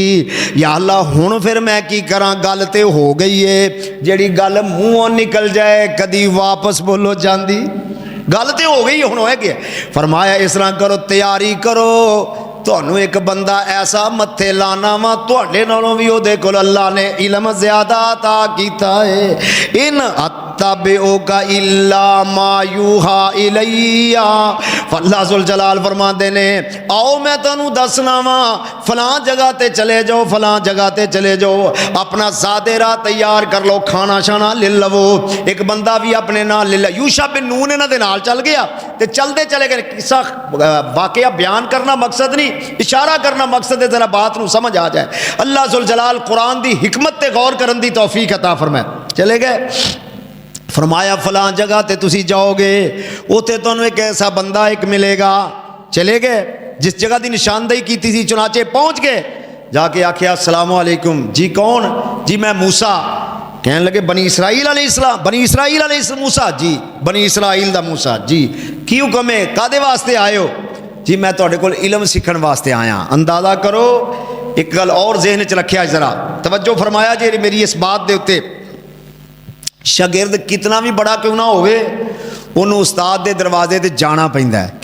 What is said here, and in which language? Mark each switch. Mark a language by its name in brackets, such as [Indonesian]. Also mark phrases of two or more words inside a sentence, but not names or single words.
[Punjabi] یا اللہ ہن فیر میں کی کراں، گل تے ہو گئی اے، جیہڑی گل مونہوں نکل جائے کدی واپس بولو جاندی، گل تے ہو گئی ہن ہووے گی. فرمایا اس طرح کرو تیاری کرو، تہانوں اک بندہ ایسا متھے لانا واں تہاڈے نالوں وی اوہدے کول اللہ نے علم زیادہ عطا کیتا اے. [Arabic] إن أتبع إلا ما يوحى إلي, [Punjabi] اللہ ذوالجلال فرماندے نے آؤ میں تہانوں دسنا واں فلاں جگہ تے چلے جاؤ، فلاں جگہ تے چلے جاؤ، اپنا زادِ راہ تیار کر لو، کھانا شانا لے لوو. اک بندہ وی اپنے نال لے لیا، یوشع بن نون انہاں دے نال چل گیا تے چلدے چلے گئے. قصہ واقعہ بیان کرنا مقصد نہیں، اشارہ کرنا مقصد اے، ذرا بات نوں سمجھ آ جائے. اللہ ذوالجلال قرآن دی حکمت تے غور کرن دی توفیق عطا فرمائے. چلے گئے، فرمایا فلاں جگہ تے تسی جاؤ گے، اوتھے تہانوں اک ایسا بندہ اک ملے گا. چلے گئے، جس جگہ دی نشاندہی کیتی سی چنانچہ پہنچ گئے، جا کے آکھیا [Arabic] السلام عليكم [Punjabi] جی، کون جی میں موسیٰ. کہن لگے بنی اسرائیل علیہ السلام، بنی اسرائیل علیہ السلام موسیٰ جی, بنی اسرائیل دا موسیٰ جی، کی حکم اے، کاہدے واسطے آئے او جی? میں تہاڈے کول علم سکھن واسطے آیا۔ اندازہ کرو، اک گل ہور ذہن چ رکھیو، ذرا توجہ فرمایا جے میری اس بات دے اتے، شاگرد کنا وی بڑا کیوں نہ ہووے اوہنوں استاد دے دروازے تے جانا پیندا اے.